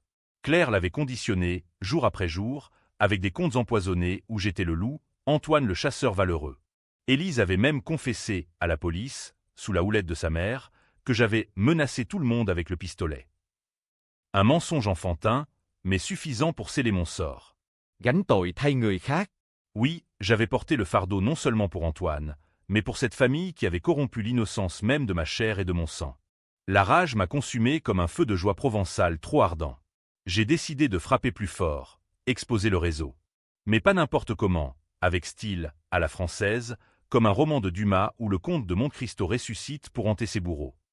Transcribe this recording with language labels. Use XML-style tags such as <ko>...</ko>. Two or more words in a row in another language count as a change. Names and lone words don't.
<fr>Claire l'avait conditionné, jour après jour, avec des contes empoisonnés où j'étais le loup, Antoine le chasseur valeureux. Élise avait même confessé, à la police, sous la houlette de sa mère, que j'avais menacé tout le monde avec le pistolet. Un mensonge enfantin, mais suffisant pour sceller mon sort.</fr> <vi>Gánh tội thay người khác.</vi> <fr>Oui, j'avais porté le fardeau non seulement pour Antoine, mais pour cette famille qui avait corrompu l'innocence même de ma chair et de mon sang. La rage m'a consumé comme un feu de joie provençale trop ardent. J'ai décidé de frapper plus fort, exposer le réseau. Mais pas n'importe comment, avec style, à la française, comme un roman de Dumas où le comte de Monte Cristo ressuscite pour hanter ses bourreaux.</fr>